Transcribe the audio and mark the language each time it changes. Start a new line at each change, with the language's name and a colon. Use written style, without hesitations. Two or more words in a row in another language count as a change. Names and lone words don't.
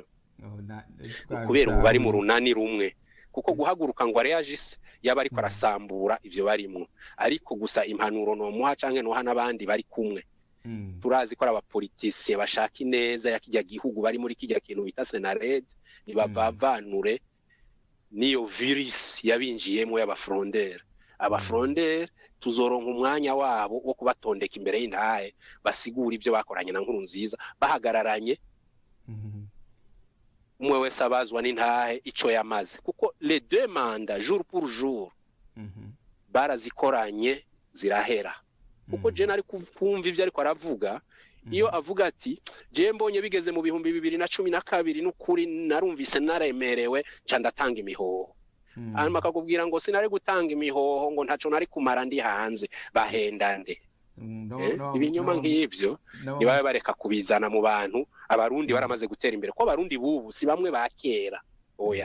Rundi: kubera ubu bari mu runani rumwe kuko guhaguruka ngo reagisse yaba ariko arasambura ivyo barimwo ariko gusa impanuro no muha canke no hana abandi bari kumwe turazi ko abapoliticiens bashaka ineza ya kijya gihugu bari muri kijya kintu bita Senared nibavanure niyo virus yabinjiyemo y'abafrondere abafrondere tuzoronka umwanya wabo wo kubatondeka imbere y'intahe basigura ivyo bakoranye na nkuru nziza bahagararanye umwe wese abazwa n'intahe ico yamaze kuko
French: les deux mandats jour pour jour
Rundi: barazikoranye zirahera kuko je nari kumva ivyo ariko aravuga iyo avuga ati je mbonye bigeze mu bihumbi 2012 n'ukuri narumvise naremerewe ca ndatanga imihoho hanyuma akakubwira ngo sinari gutanga imihoho ngo ntaco nari kumara ndi hanze bahendande ibinyoma nk'ivyo nibabe bareka kubizana mu bantu abarundi baramaze gutera imbere ko abarundi bubu si bamwe bakera oya